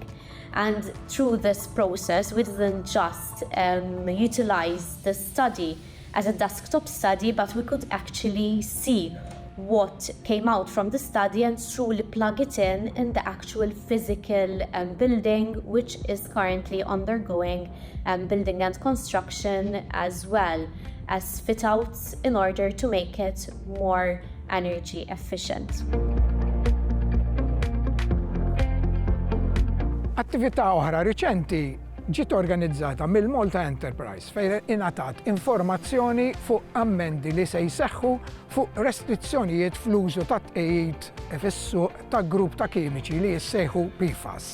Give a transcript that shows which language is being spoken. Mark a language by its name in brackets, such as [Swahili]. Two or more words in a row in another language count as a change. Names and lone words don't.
[English] And through this process, we didn't just utilize the study as a desktop study, but we could actually see what came out from the study and truly plug it in the actual physical building, which is currently undergoing building and construction, as well as fit outs in order to make it more energy efficient. [Maltese] Attività oħra riċenti ġiet organizzata mill-Malta Enterprise fejn ingħatat informazzjoni fuq ammendi li se jseħħu fuq restrizzjonijiet fl-użu ta' tqejjid fis-suq ta' grupp ta' kimiċi li jissejħu PFAS.